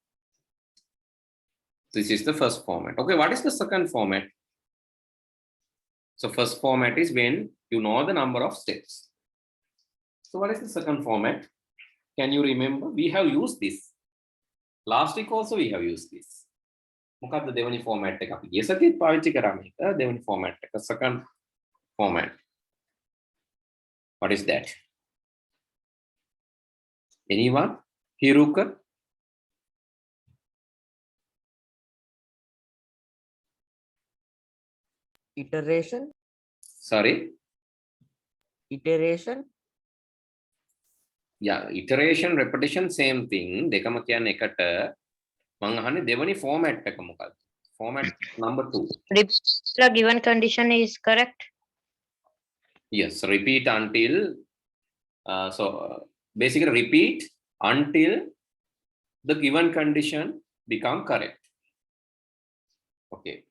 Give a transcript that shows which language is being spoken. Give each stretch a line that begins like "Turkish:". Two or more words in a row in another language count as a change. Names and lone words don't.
English: This is the first format. Okay, what is the second format? So first format is when you know the number of steps. So what is the second format? Can you remember? We have used this. Last week also we have used this.
Sinhala: මොකක්ද දෙවෙනි format එක අපි ගිය සතියේත් පාවිච්චි කරා මේක. දෙවෙනි format එක,
English: second format. What is that? Anyone? Hiruka? Iteration. Sorry? Iteration. Yeah, iteration, repetition, same thing.
Sinhala: දෙකම කියන්නේ එකට. මම අහන්නේ දෙවෙනි format එක මොකක්ද?
English: Format number 2. The given condition is correct. Yes, repeat until, basically repeat until the given condition become correct. Okay.